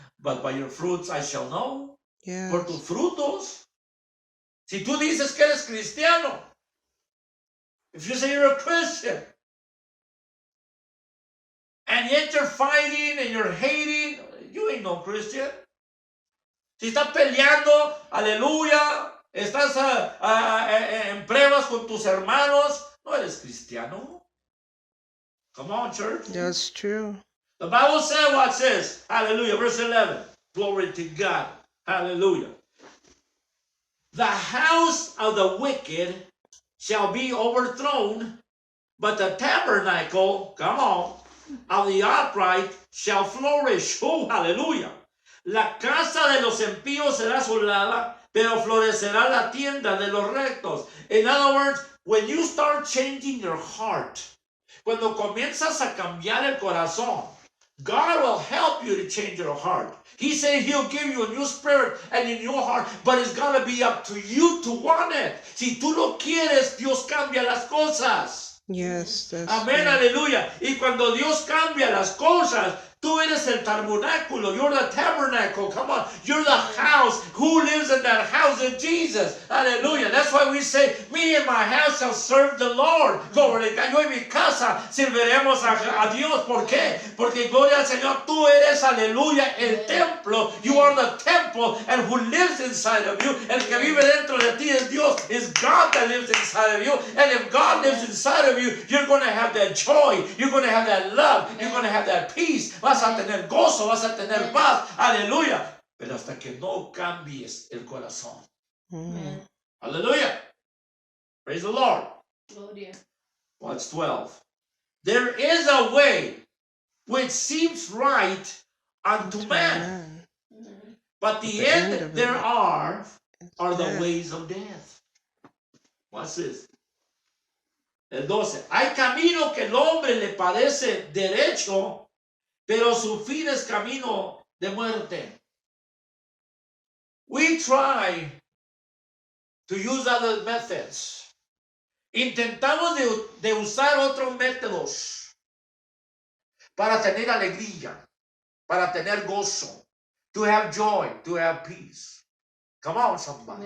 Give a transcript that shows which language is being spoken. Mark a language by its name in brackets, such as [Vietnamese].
[English] But by your fruits I shall know. Yes. [Spanish] Por tus frutos. Si tú dices que eres cristiano, [English] if you say you're a Christian, and yet you're fighting and you're hating, you ain't no Christian. [Spanish] Si estás peleando, aleluya, estás en pruebas con tus hermanos, no eres cristiano. [English] Come on, church. That's true. The Bible said what says, hallelujah, verse 11, glory to God, hallelujah. The house of the wicked shall be overthrown, but the tabernacle, come on, of the upright shall flourish. Oh, hallelujah. [Spanish] La casa de los impíos será asolada, pero florecerá la tienda de los rectos. [English] In other words, when you start changing your heart, [Spanish] cuando comienzas a cambiar el corazón, [English] God will help you to change your heart. He said he'll give you a new spirit and in your heart, but it's got to be up to you to want it. [Spanish] Si tú lo quieres, Dios cambia las cosas. [English] Yes, that's [Spanish] Amén, [English] true. [Spanish] aleluya. Y cuando Dios cambia las cosas, tú eres el tabernáculo. [English] You're the tabernacle. Come on. You're the house. Who lives in that house? Is Jesus. Hallelujah. That's why we say, me and my house shall serve the Lord. [Spanish] Gloria a Dios. Yo y mi casa serviremos a Dios. ¿Por qué? Porque gloria al Señor. Tú eres, aleluya, el templo. [English] You are the temple. And who lives inside of you? [Spanish] El que vive dentro de ti es Dios. [English] Is God that lives inside of you. And if God lives inside of you, you're going to have that joy. You're going to have that love. You're going to have that peace. [Spanish] Vas a tener gozo, vas a tener paz, aleluya. Pero hasta que no cambies el corazón. Mm. [English] Aleluya. Praise the Lord. [Spanish] Gloria. [English] Watch 12. There is a way which seems right unto man, but the end of it thereof are the death. ways of death. What's this? [Spanish] El 12. Hay camino que el hombre le parece derecho, pero su fin es camino de muerte. [English] We try to use other methods. [Spanish] Intentamos de usar otros métodos para tener alegría, para tener gozo, [English] to have joy, to have peace. [Spanish] Come on, somebody.